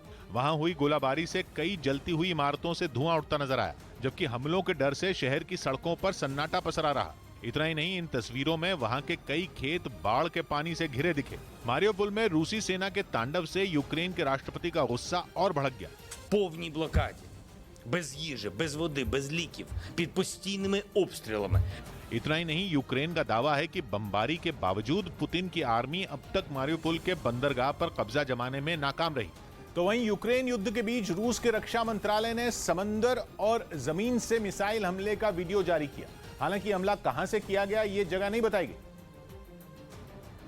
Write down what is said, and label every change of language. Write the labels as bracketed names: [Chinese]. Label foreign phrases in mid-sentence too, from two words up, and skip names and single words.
[Hindi] वहां हुई गोलाबारी से कई जलती हुई इमारतों से धुआं उठता नजर आया, जबकि हमलों के डर से शहर की सड़कों पर सन्नाटा पसरा रहा। इतना ही नहीं, इन तस्वीरों में वहां के कई खेत बाढ़ के पानी से घिरे दिखे। मारियोपोल में रूसी सेना के तांडव से यूक्रेन के राष्ट्रपति का गुस्सा और भड़क गया। [Ukrainian] повній блокаді, без їжі, без води, без ліків, під постійними обстрілами. [Hindi] इतना ही नहीं, यूक्रेन का दावा है कि बमबारी के बावजूद पुतिन की आर्मी अब तक मारियोपोल के बंदरगाह पर कब्जा जमाने में नाकाम रही। तो वहीं यूक्रेन युद्ध के बीच रूस के रक्षा मंत्रालय ने समंदर और जमीन से मिसाइल हमले का वीडियो जारी किया। हालांकि हमला कहां से किया गया ये जगह नहीं बताई गई,